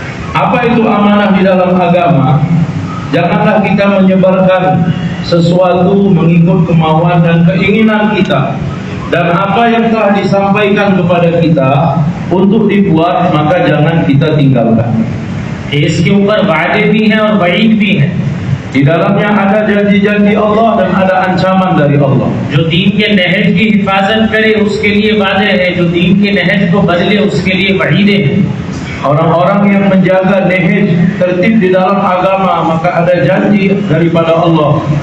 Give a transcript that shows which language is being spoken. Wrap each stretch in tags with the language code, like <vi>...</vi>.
<id>Apa itu amanah di dalam agama? Janganlah kita menyebarkan sesuatu mengikut kemauan dan keinginan kita. Dan apa yang telah disampaikan kepada kita untuk dibuat, maka jangan kita tinggalkan.</id> <hi>इसके ऊपर वादे भी हैं और वईद भी हैं।</hi> <id>Di dalamnya ada janji-janji Allah dan ada ancaman dari Allah.</id> <hi>जो दीन के नहज की हिफाजत करे उसके लिए वादे हैं, जो दीन के नहज को बदले उसके लिए वईदे हैं।</hi> <id>Orang-orang yang menjaga nehej tertib di dalam agama, maka ada janji daripada Allah.</id>